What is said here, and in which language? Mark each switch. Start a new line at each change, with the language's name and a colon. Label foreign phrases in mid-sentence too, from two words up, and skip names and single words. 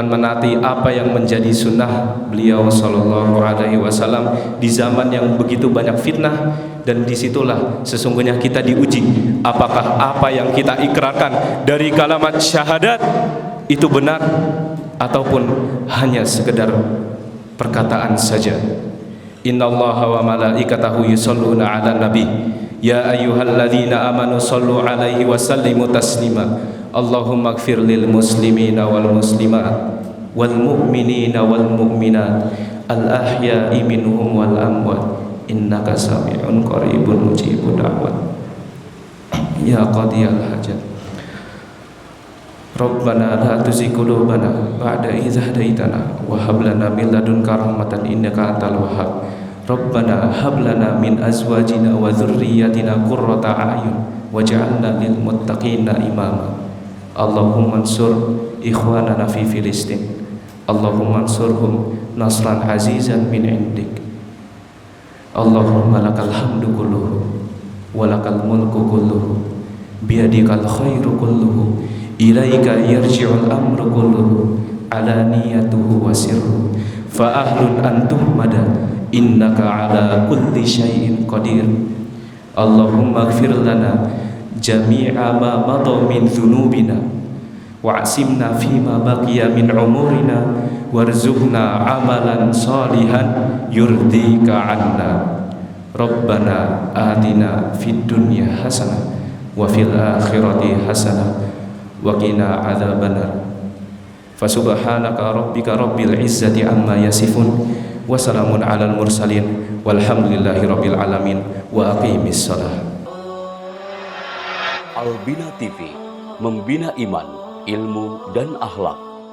Indonesian: menaati apa yang menjadi sunnah beliau
Arabic: صلى الله عليه وسلم
Indonesian: di zaman yang begitu banyak fitnah, dan disitulah sesungguhnya kita diuji apakah apa yang kita ikrarkan dari kalimat syahadat itu benar ataupun hanya sekedar perkataan saja.
Arabic: إن الله وملائكته يصلون على النبي يا أيها الذين آمنوا صلوا عليه وسلموا تسليما. اللهم اغفر للمسلمين والمسلمات والمؤمنين والمؤمنات الأحياء منهم والأموات إنك سميع قريب مجيب الدعوات يا قاضي الحاجات. ربنا لا تزغ قلوبنا بعد إذ هديتنا وهب لنا من لدنك رحمة إنك أنت الوهاب. ربنا هب لنا من أزواجنا وذرياتنا قرة أعين واجعلنا للمتقين إماما. اللهم انصر إخواننا في فلسطين. اللهم انصرهم نصرا عزيزا من عندك. اللهم لك الحمد كله ولك الملك كله بيدك الخير كله إليك يرجع الأمر كله علانيته وسره فأهل أنتم مدى إنك على كل شيء قدير. اللهم اغفر لنا جميع ما مضى من ذنوبنا واعصمنا فيما بقي من أمورنا وارزقنا عملا صالحا يرضيك عنا. ربنا آتنا في الدنيا حسنة وفي الآخرة حسنة وقنا عذاب النار. فسبحانك ربك رب العزة عما يصفون وسلام على المرسلين والحمد لله رب العالمين وأقم الصلاة.
Indonesian: Albina TV, membina iman, ilmu dan akhlak.